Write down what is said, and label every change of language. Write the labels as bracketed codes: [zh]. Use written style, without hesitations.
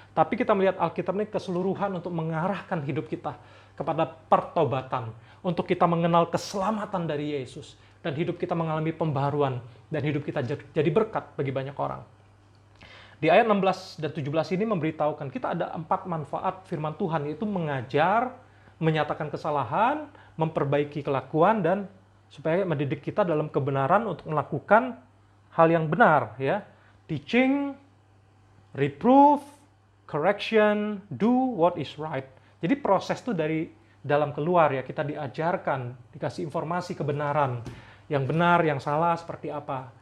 [id] Tapi kita melihat Alkitab ini keseluruhan untuk mengarahkan hidup kita kepada pertobatan, untuk kita mengenal keselamatan dari Yesus, dan hidup kita mengalami pembaharuan, dan hidup kita jadi berkat bagi banyak orang. Di ayat 16 dan 17 ini memberitahukan kita ada 4 manfaat firman Tuhan, yaitu mengajar, menyatakan kesalahan, memperbaiki kelakuan, dan supaya mendidik kita dalam kebenaran untuk melakukan hal yang benar, ya. [en] Teaching, reproof, correction, do what is right. [id] Jadi proses itu dari dalam keluar ya, kita diajarkan, dikasih informasi kebenaran, yang benar, yang salah seperti apa.